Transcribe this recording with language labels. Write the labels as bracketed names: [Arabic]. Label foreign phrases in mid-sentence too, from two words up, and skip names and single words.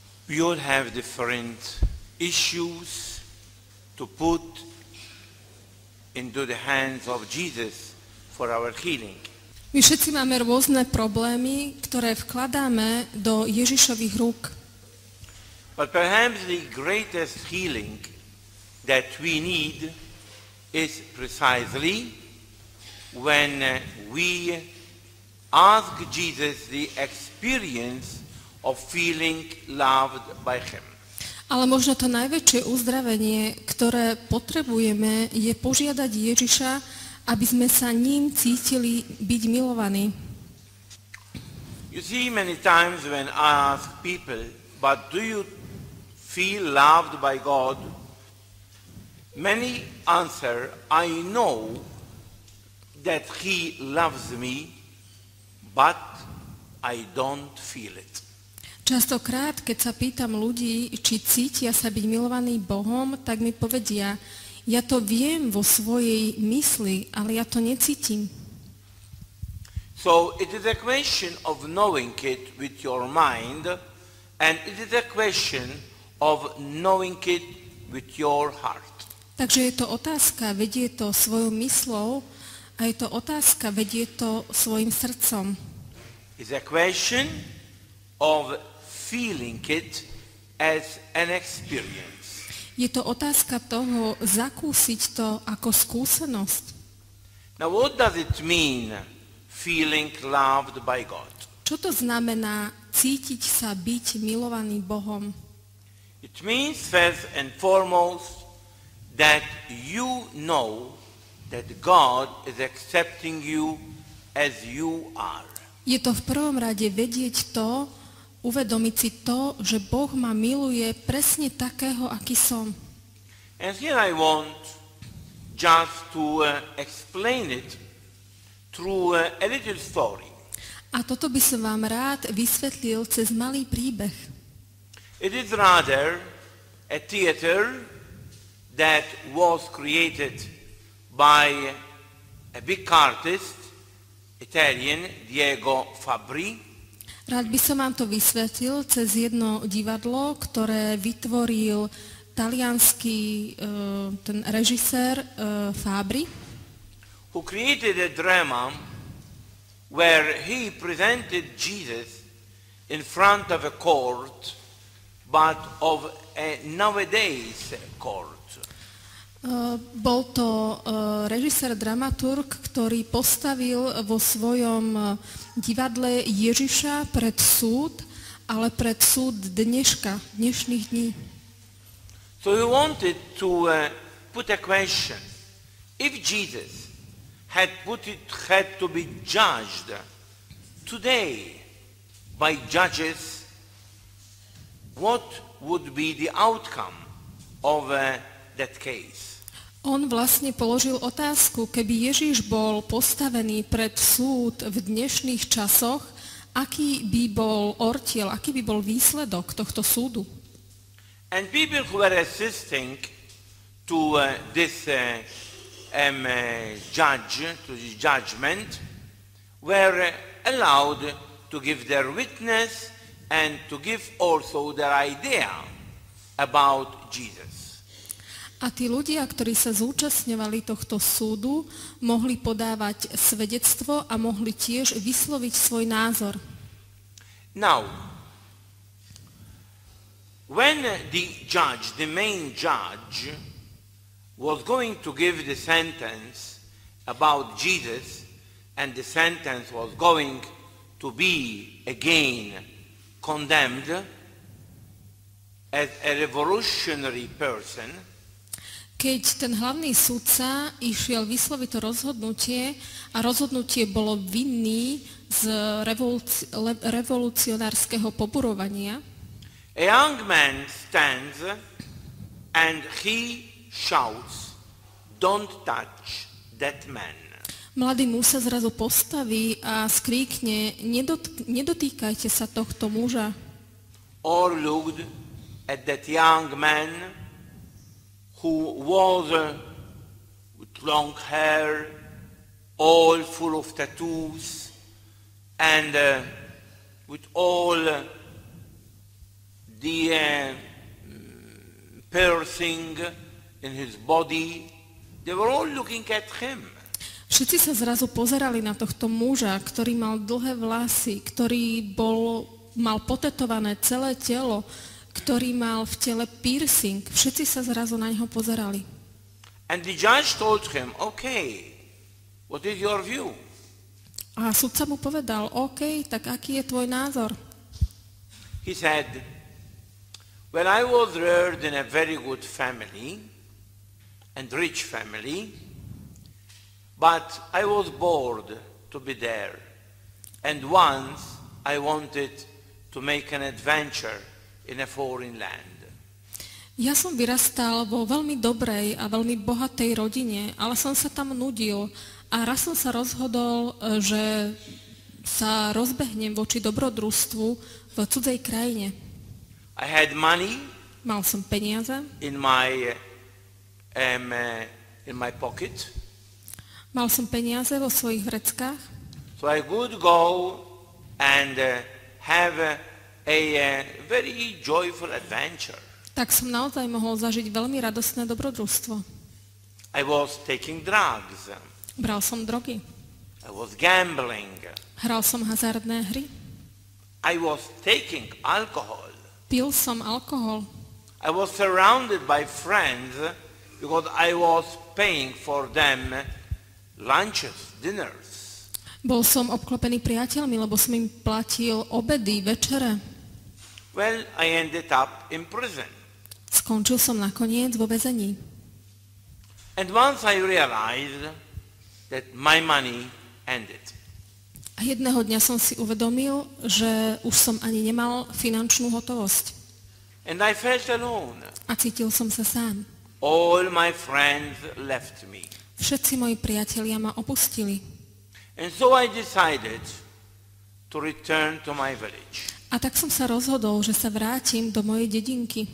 [English] We all have different issues to put into the hands of Jesus for our healing. [Slovak] My všetci máme rôzne problémy, ktoré vkladáme do Ježišových rúk. [English] But perhaps the greatest healing that we need is precisely when we ask Jesus the experience of feeling loved by Him. [Slovak] Ale možno to najväčšie uzdravenie, ktoré potrebujeme, je požiadať Ježiša, aby sme sa ním cítili byť milovaní. [English] You see, many times when I ask people, but do you feel loved by God? Many answer, I know that He loves me, but I don't feel it. [Slovak] Častokrát, keď sa pýtam ľudí, či cítia sa byť milovaní Bohom, tak mi povedia, ja to viem vo svojej mysli, ale ja to necítim. [English] So it is a question of knowing it with your mind, and it is a question of knowing it with your heart. [Slovak] Takže je to otázka, vedie to svojou myslou, a je to otázka, vedie to svojim srdcom. [English] It's a question of feeling it as an experience. [Slovak] Je to otázka toho, zakúsiť to ako skúsenosť. [English] Now what does it mean, feeling loved by God? [Slovak] Čo to znamená cítiť sa byť milovaný Bohom? [English] It means first and foremost that you know that God is accepting you as you are. [Slovak] Je to v prvom rade vedieť to, uvedomiť si to, že Boh ma miluje presne takého, aký som. [English] And here I want just to explain it through a little story. [Slovak] A toto by som vám rád vysvetlil cez malý príbeh. [English] It is rather a theater that was created by a big artist, Italian, Diego Fabbri. [Slovak] Rád by som vám to vysvetlil cez jedno divadlo, ktoré vytvoril taliansky ten režisér Fabbri, [English] who created a drama where he presented Jesus in front of a court, but of a nowadays court. [Slovak] Bol to režisér, dramaturg, ktorý postavil vo svojom divadle Ježiša pred súd, ale pred súd dnešných dní. [English] So he wanted to put a question. If Jesus had to be judged today by judges, what would be the outcome of that case? [Slovak] On vlastne položil otázku, keby Ježiš bol postavený pred súd v dnešných časoch, aký by bol ortiel, aký by bol výsledok tohto súdu. [English] And people who were assisting to this judge, to the judgment, were allowed to give their witness and to give also their idea about Jesus. [Slovak] A tí ľudia, ktorí sa zúčastňovali tohto súdu, mohli podávať svedectvo a mohli tiež vysloviť svoj názor. [English] Now, when the main judge, was going to give the sentence about Jesus, and the sentence was going to be again condemned as a revolutionary person, [Slovak] keď ten hlavný sudca išiel vysloviť to rozhodnutie a rozhodnutie bolo vinný z revolucionárskeho poburovania, [English] a young man stands and he shouts, "Don't touch that man." [Slovak] Mladý muž sa zrazu postaví a skríkne, nedotýkajte sa tohto muža. [English] All looked at that young man who was with long hair, all full of tattoos, and with all the piercing in his body, they were all looking at him. [Slovak] Všetci sa zrazu pozerali na tohto muža, ktorý mal dlhé vlasy, ktorý mal potetované celé telo, ktorý mal v tele piercing. Všetci sa zrazu na neho pozerali. [English] And the judge told him, okay, what is your view? [Slovak] A sudca mu povedal, OK, tak aký je tvoj názor? [English] He said, well, I was reared in a very good family and rich family, but I was bored to be there. And once I wanted to make an adventure in a foreign land. [Slovak] Ja som vyrastal vo veľmi dobrej a veľmi bohatej rodine, ale som sa tam nudil a raz som sa rozhodol, že sa rozbehnem voči dobrodružstvu v cudzej krajine. [English] I had money [Slovak] Mal som peniaze, [English] in my pocket, [Slovak] mal som peniaze vo svojich vreckách, [English] so I could go and have a very joyful adventure. [Slovak] tak som naozaj mohol zažiť veľmi radostné dobrodružstvo. [English] I was taking drugs. [Slovak] Bral som drogy, [English] I was gambling. [Slovak] hral som hazardné hry, [English] I was taking alcohol. [Slovak] pil som alkohol, [English] I was surrounded by friends because I was paying for them lunches, dinners. [Slovak] bol som obklopený priateľmi, lebo som im platil obedy, večere. [English] Well, I ended up in prison. [Slovak] Skončil som nakoniec vo väzení. [English] And once I realized that my money ended. [Slovak] A jedného dňa som si uvedomil, že už som ani nemal finančnú hotovosť. [English] And I felt alone. [Slovak] A cítil som sa sám. [English] All my friends left me. [Slovak] Všetci moji priatelia ma opustili. [English] And so I decided to return to my village. [Slovak] A tak som sa rozhodol, že sa vrátim do mojej dedinky.